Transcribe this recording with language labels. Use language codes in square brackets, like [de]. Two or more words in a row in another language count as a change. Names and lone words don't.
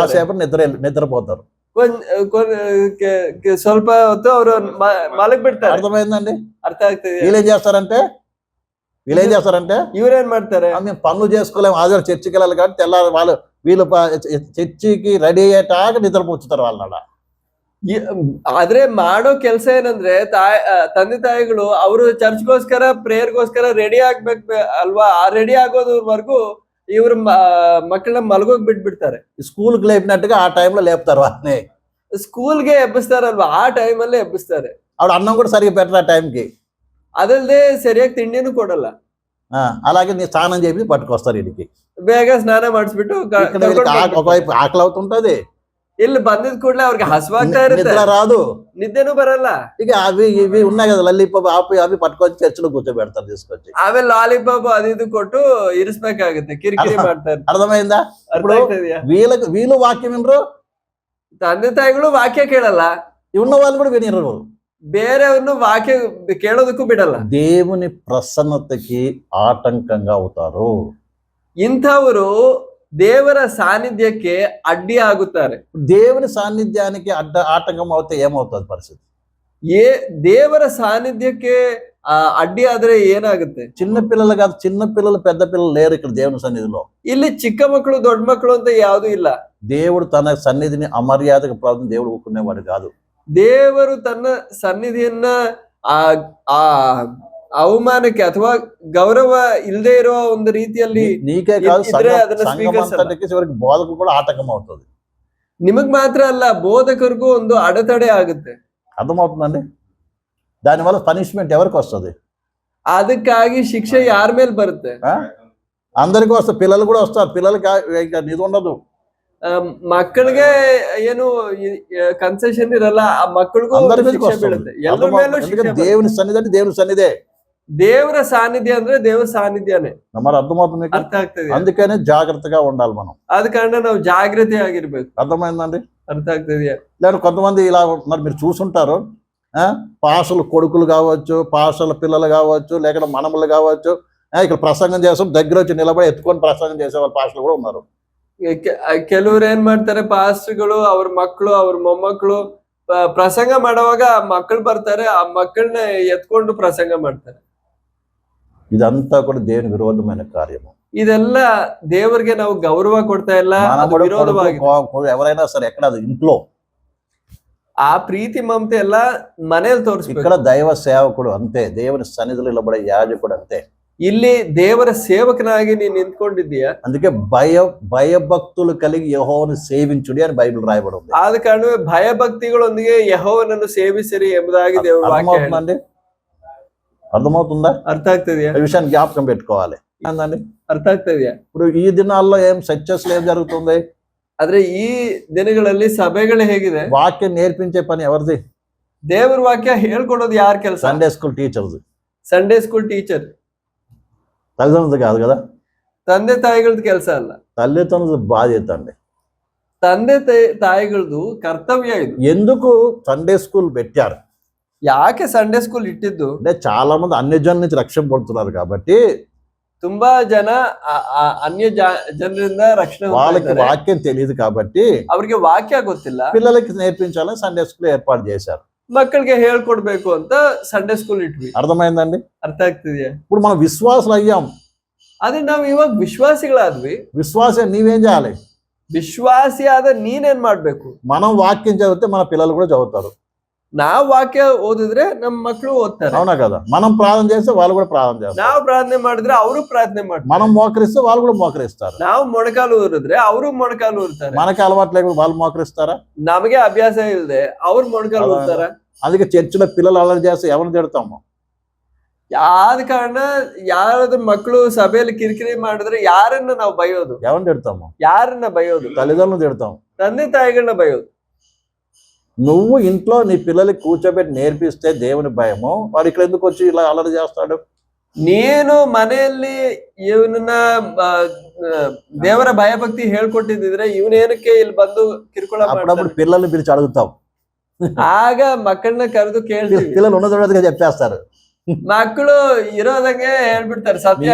[te] కాసేపు నిద్రపోతారు. [kn] ಸ್ವಲ್ಪ ಹೊತ್ತು ಅವರು ಮಲಗ್ ಬಿಡ್ತಾರೆ. [te] అర్థమైందండి? [kn] ಅರ್ಥ ಆಗ್ತದೆ. [te] వీళ్ళేం చేస్తారంటే [kn] ಇವ್ರೇನ್ ಮಾಡ್ತಾರೆ? [te] మేము పనులు చేసుకోలేము, ఆదివారం చర్చికి వెళ్ళాలి కాబట్టి తెల్లారి వీళ్ళు చర్చికి రెడీ అయ్యేటాక నిద్రపోచుతారు వాళ్ళ. [kn] ಆದ್ರೆ ಮಾಡೋ ಕೆಲಸ ಏನಂದ್ರೆ ತಂದೆ ತಾಯಿಗಳು ಅವರು ಚರ್ಚ್ಗೋಸ್ಕರ ಪ್ರೇಯರ್ಗೋಸ್ಕರ ರೆಡಿ ಆಗ್ಬೇಕು ಅಲ್ವಾ? [te] ಆ ರೆಡಿ ಆಗೋದವರೆಗೂ ಇವ್ರ ಮಕ್ಕಳನ್ನ ಮಲಗೋಗ್ ಬಿಟ್ಬಿಡ್ತಾರೆ. స్కూల్కి లేపినట్టుగా ఆ టైంలో లేపుతారు వాళ్ళని. [kn] ಸ್ಕೂಲ್ಗೆ ಎಬ್ಬಿಸ್ತಾರಲ್ವಾ, ಆ ಟೈಮಲ್ಲೇ ಎಬ್ಬಿಸ್ತಾರೆ. [te] ఆవిడ అన్నం కూడా సరిగ్గా పెట్టరు ఆ టైంకి. [kn] ಅದಲ್ದೆ ಸರಿಯಾಗಿ ತಿಂಡಿನೂ ಕೊಡಲ್ಲ. [te] అలాగే నీ స్నానం చేసి పట్టుకొస్తారు ఇంటికి. [kn] ಬೇಗ ಸ್ನಾನ ಮಾಡಿಸ್ಬಿಟ್ಟು [te] ఇక్కడ వీళ్ళకి ఒకవైపు ఆకలి అవుతుంటది, [kn] ಇಲ್ಲಿ ಬಂದಿದ್ ಕೂಡಲೇ ಅವ್ರಿಗೆ ಹಸುವಾಗ್ತಾ ಇರುತ್ತೆ, [te] నిద్ర రాదు. [kn] ನಿದ್ದೆನೂ ಬರಲ್ಲ. [te] ఇక అవి ఇవి ఉన్నాయి కదా లల్లిపాప్ అవి పట్టుకొచ్చి చర్చిలో కూర్చోబెడతారు తీసుకొచ్చి. [kn] ಆಮೇಲೆ ಲಾಲಿಪಾಪ್ ಅದು ಇದು ಕೊಟ್ಟು ಇರಿಸ್ಬೇಕಾಗುತ್ತೆ, ಕಿರಿಕಿರಿ ಮಾಡ್ತಾರೆ. [te] అర్థమైందా? [kn] ಅರ್ಥ ಆಗ್ತದೆಯಾ? [te] వీళ్ళు వాక్యం వినరు, [kn] ತಂದೆ ತಾಯಿಗಳು ವಾಕ್ಯ ಕೇಳಲ್ಲ, [te] ఉన్న వాళ్ళు కూడా వినరు, [kn] ಬೇರೆಯವ್ರನ್ನು ವಾಕ್ಯ ಕೇಳೋದಕ್ಕೂ ಬಿಡಲ್ಲ. [te] దేవుని ప్రసన్నతకి ఆటంకంగా అవుతారు. [kn] ಇಂಥವರು ದೇವರ ಸಾನ್ನಿಧ್ಯಕ್ಕೆ ಅಡ್ಡಿ ಆಗುತ್ತಾರೆ. [te] దేవుని సాన్నిధ్యానికి ఆటంకం అవుతే ఏమవుతుంది పరిస్థితి? [kn] ದೇವರ ಸಾನ್ನಿಧ್ಯಕ್ಕೆ ಅಡ್ಡಿ ಆದ್ರೆ ಏನಾಗುತ್ತೆ? [te] చిన్న పిల్లలు కాదు, చిన్న పిల్లలు పెద్ద పిల్లలు లేరు ఇక్కడ దేవుని సన్నిధిలో. [kn] ಇಲ್ಲಿ ಚಿಕ್ಕ ಮಕ್ಕಳು ದೊಡ್ಡ ಮಕ್ಕಳು ಅಂತ ಯಾವ್ದು ಇಲ್ಲ. [te] దేవుడు తన సన్నిధిని అమర్యాదకు ప్రార్థన దేవుడు ఊరుకునేవాడు కాదు. [kn] ದೇವರು ತನ್ನ ಸನ್ನಿಧಿಯನ್ನ ಆ ಅವಮಾನಕ್ಕೆ ಅಥವಾ ಗೌರವ ಇಲ್ಲದೆ ಇರುವ ಒಂದು ರೀತಿಯಲ್ಲಿ [te] నీకే కాదు, [kn] ಅದನ್ನ [te] సంఘమంతటికి చివరికి బోధకు కూడా ఆటంకం అవుతుంది. [kn] ನಿಮಗ್ ಮಾತ್ರ ಅಲ್ಲ, ಬೋಧಕರಿಗೂ ಒಂದು ಅಡೆತಡೆ ಆಗುತ್ತೆ. [te] అర్థమవుతుందండి? దానివల్ల పనిష్మెంట్ ఎవరికి వస్తుంది? [kn] ಅದಕ್ಕಾಗಿ ಶಿಕ್ಷೆ ಯಾರ ಮೇಲೆ ಬರುತ್ತೆ? [te] అందరికీ వస్తుంది, పిల్లలు కూడా వస్తారు. పిల్లలకి ఇది ఉండదు, [kn] ಮಕ್ಕಳಿಗೆ ಏನು ಕನ್ಸೆಷನ್ ಇರಲ್ಲ, ಆ ಮಕ್ಕಳಿಗೂ ಶಿಕ್ಷೆ ಬೀಳುತ್ತೆ, ಎಲ್ಲರ ಮೇಲೂ ಶಿಕ್ಷೆ. [te] దేవుని సన్నిధి అంటే దేవుని సన్నిధే, [kn] ದೇವರ ಸಾನ್ನಿಧ್ಯ ಅಂದ್ರೆ ದೇವರ ಸಾನ್ನಿಧ್ಯನೇ. [te] మరి అర్థమవుతుంది? [kn] ಅರ್ಥ ಆಗ್ತದೆ. [te] అందుకనే జాగ్రత్తగా ఉండాలి మనం. [kn] ಆದ ಕಾರಣ ನಾವು ಜಾಗೃತಿ ಆಗಿರ್ಬೇಕು. [te] అర్థమైందండి? [kn] ಅರ್ಥ ಆಗ್ತದೆಯಾ? [te] లేదు కొంతమంది ఇలా ఉంటున్నారు, మీరు చూసుంటారు. పాస్టర్ల కొడుకులు కావచ్చు, పాస్టర్ల పిల్లలు కావచ్చు, లేకపోతే మనములు కావచ్చు, ఇక్కడ ప్రసంగం చేస్తాం దగ్గర వచ్చి నిలబడి ఎత్తుకొని ప్రసంగం చేసే వాళ్ళ పాస్టర్లు కూడా ఉన్నారు. [kn] ಕೆಲವ್ರು ಏನ್ ಮಾಡ್ತಾರೆ, ಪಾಸ್ಟರ್ಗಳು ಅವ್ರ ಮಕ್ಕಳು ಅವ್ರ ಮೊಮ್ಮಕ್ಕಳು ಪ್ರಸಂಗ ಮಾಡುವಾಗ ಮಕ್ಕಳು ಬರ್ತಾರೆ, ಆ ಮಕ್ಕಳನ್ನ ಎತ್ಕೊಂಡು ಪ್ರಸಂಗ ಮಾಡ್ತಾರೆ. [te] ఇదంతా కూడా దేవుని విరోధమైన కార్యము. [kn] ಇದೆಲ್ಲ ದೇವರಿಗೆ ನಾವು ಗೌರವ ಕೊಡ್ತಾ ಇಲ್ಲ, ವಿರೋಧವಾಗಿ. [te] ఎవరైనా సరే ఎక్కడ ఇంట్లో [kn] ಆ ಪ್ರೀತಿ ಮಮತೆ ಎಲ್ಲ ಮನೇಲಿ ತೋರಿಸ್ಬೇಕು. [te] ఇక్కడ దైవ సేవకుడు అంతే, దేవుని సన్నిధిలో నిలబడే యాజకుడు అంతే. [kn] ಇಲ್ಲಿ ದೇವರ ಸೇವಕನಾಗಿ ನೀನು ನಿಂತ್ಕೊಂಡಿದ್ದೀಯಾ. [te] అందుకే భయభక్తులు కలిగి యెహోవాను సేవించుడి అని బైబిల్ రాయబడి ఉంది. [kn] ಆದ ಕಾರಣವೇ ಭಯಭಕ್ತಿಗಳೊಂದಿಗೆ ಯೆಹೋವನನ್ನು ಸೇವಿಸಿರಿ ಎಂಬುದಾಗಿ ದೇವರ ವಾಕ್ಯ [te] అర్థమవుతుందండి? అర్థమవుతుందా? [kn] ಅರ್ಥ ಆಗ್ತದೆಯಾ? [te] ఈ విషయాన్ని జ్ఞాపకం పెట్టుకోవాలి. ఏందండి? [kn] ಅರ್ಥ ಆಗ್ತದೆಯಾ? [te] ఇప్పుడు ఈ దినాల్లో ఏం సక్సెస్ ఏం జరుగుతుంది? [kn] ಆದ್ರೆ ಈ ದಿನಗಳಲ್ಲಿ ಸಭೆಗಳು ಹೇಗಿದೆ? [te] వాక్యం నేర్పించే పని ఎవరిది? [kn] ದೇವರ ವಾಕ್ಯ ಹೇಳ್ಕೊಡೋದು ಯಾರ ಕೆಲಸ? [en] Sunday school teachers. Sunday school teacher. [te] తల్లిదండ్రులు కాదు కదా, [kn] ತಂದೆ ತಾಯಿಗಳದ್ದು ಕೆಲಸ ಅಲ್ಲ, [te] తల్లిదండ్రుల బాధ్యత అండి. [kn] ತಂದೆ ತಾಯಿಗಳದ್ದು ಕರ್ತವ್ಯ ಇದು. [te] ఎందుకు [en] Sunday school [te] పెట్టారు? [kn] ಯಾಕೆ [en] Sunday school [kn] ಇಟ್ಟಿದ್ದು [te] అంటే చాలా మంది అన్ని జనుల నుంచి రక్షణ పొందుతున్నారు కాబట్టి, [kn] ತುಂಬಾ ಜನ ಅನ್ಯ ಜನರಿಂದ ರಕ್ಷಣೆ [te] వాళ్ళకి వాక్యం తెలియదు కాబట్టి [kn] ಅವ್ರಿಗೆ ವಾಕ್ಯ ಗೊತ್ತಿಲ್ಲ, [te] పిల్లలకి నేర్పించాలని [en] Sunday school [te] ఏర్పాటు చేశారు. [kn] ಮಕ್ಕಳಿಗೆ ಹೇಳ್ಕೊಡ್ಬೇಕು ಅಂತ [en] Sunday school [kn] ಇಟ್ವಿ. [te] అర్థమైందండి? [kn] ಅರ್ಥ ಆಗ್ತಿದ್ಯಾ? [te] ఇప్పుడు మనం విశ్వాసులు అయ్యాం. [kn] ಅದೇ ನಾವು ಇವಾಗ ವಿಶ್ವಾಸಿಗಳಾದ್ವಿ. [te] విశ్వాసం నీవేం చేయాలి? [kn] ವಿಶ್ವಾಸಿ ಆದ ನೀನೇನ್ ಮಾಡ್ಬೇಕು? [te] మనం వాక్యం చదివితే మన పిల్లలు కూడా చదువుతారు. [kn] ನಾವ್ ವಾಕ್ಯ ಓದಿದ್ರೆ ನಮ್ಮ ಮಕ್ಕಳು ಓದ್ತಾರೆ. [te] అవునా కదా? మనం ప్రార్థన చేస్తే వాళ్ళు కూడా ప్రార్థన చేస్తారు. [kn] ನಾವು ಪ್ರಾರ್ಥನೆ ಮಾಡಿದ್ರೆ ಅವರು ಪ್ರಾರ್ಥನೆ ಮಾಡ್ತಾರೆ. [te] మనం మోకరిస్తే వాళ్ళు కూడా మోకరిస్తారు. [kn] ನಾವು ಮೊಣಕಾಲು ಊರಿದ್ರೆ ಅವರು ಮೊಣಕಾಲು ಊರ್ತಾರೆ. [te] మనకి అలవాటు లేకుండా వాళ్ళు మోకరిస్తారా? [kn] ನಮಗೆ ಅಭ್ಯಾಸ ಇಲ್ಲದೆ ಅವ್ರು ಮೊಣಕಾಲು ಊರ್ತಾರ. [te] అందుకే చర్చిలో పిల్లలు అల్లరి చేస్తే ఎవరిని తిడతాము? [kn] ಆದ ಕಾರಣ ಯಾರಾದ್ರೂ ಮಕ್ಕಳು ಸಭೆಯಲ್ಲಿ ಕಿರಿಕಿರಿ ಮಾಡಿದ್ರೆ ಯಾರನ್ನ ನಾವು ಬೈಯೋದು? [te] ఎవరిని తిడతాము? [kn] ಯಾರನ್ನ ಬೈಯೋದು? [te] తల్లిదండ్రులను తిడతాం, [kn] ತಂದೆ ತಾಯಿಗಳನ್ನ ಬೈಯೋದು. [te] నువ్వు ఇంట్లో నీ పిల్లలకి కూర్చోబెట్టి నేర్పిస్తే దేవుని భయము, వాడు ఇక్కడ ఎందుకు వచ్చి ఇలా అల్లరి చేస్తాడు? [kn] ನೀನು ಮನೆಯಲ್ಲಿ ಇವನನ್ನ ದೇವರ ಭಯಭಕ್ತಿ ಹೇಳ್ಕೊಟ್ಟಿದ್ರೆ ಇವನೇನಕ್ಕೆ ಇಲ್ಲಿ ಬಂದು ಕಿರುಕುಳ [te] అప్పుడప్పుడు పిల్లల్ని పిలిచి అడుగుతాం, [kn] ಆಗ ಮಕ್ಕಳನ್ನ ಕರೆದು ಕೇಳ್ತೀವಿ. [te] పిల్లలు ఉన్నదొన్నదిగా చెప్పేస్తారు. [kn] ಮಕ್ಕಳು ಇರೋದಂಗೆ ಹೇಳ್ಬಿಡ್ತಾರೆ. ಸತ್ಯ